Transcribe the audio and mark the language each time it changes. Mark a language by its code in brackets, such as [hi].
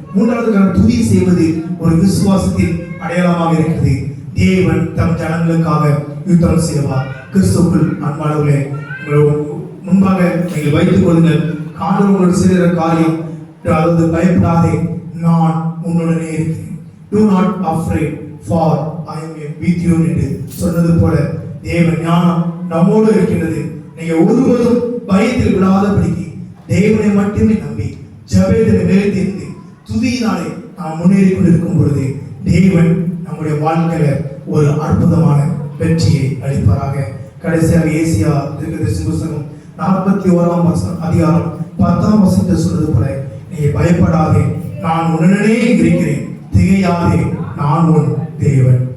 [ta] மூன்றாவது துதி செய்வது ஒரு விசுவாசத்தின் அடையாளமாக இருக்கிறது. தேவன் தம் ஜனங்களுக்காக யுத்தம் செய்வார். கிறிஸ்துவுக்குள் அன்பானவர்களே, முன்பாக நீங்கள் வைத்துக் கொள்ளுங்கள். ஆண்டவர் உங்களுக்கு செய்கிற காரியம், அதாவது பயப்படாதே, நான் உன்னுடனே இருக்கிறேன். [en] Do not afraid, for I am with you [ta] என்று சொன்னது போல தேவ ஞானம் நம்மோடு இருக்கின்றது. நீங்க ஒருவரும் பயத்தில் விடாதபடிக்கு தேவனை மட்டுமே நம்பி ஜெபத்தில் நிலைத்திருந்து துதியினாலே நாம் முன்னேறி கொண்டிருக்கும் பொழுது தேவன் நம்முடைய வாழ்க்கையில ஒரு அற்புதமான வெற்றியை அளிப்பாராக. கடைசியாக ஏசியா தீர்க்கதரிசி புத்தகம் 41 அதிகாரம் 10 சொல்றது போல, நீ பயப்படாதே, நான் உடனே இருக்கிறேன், திகையாதே, நான் உன் தேவன்.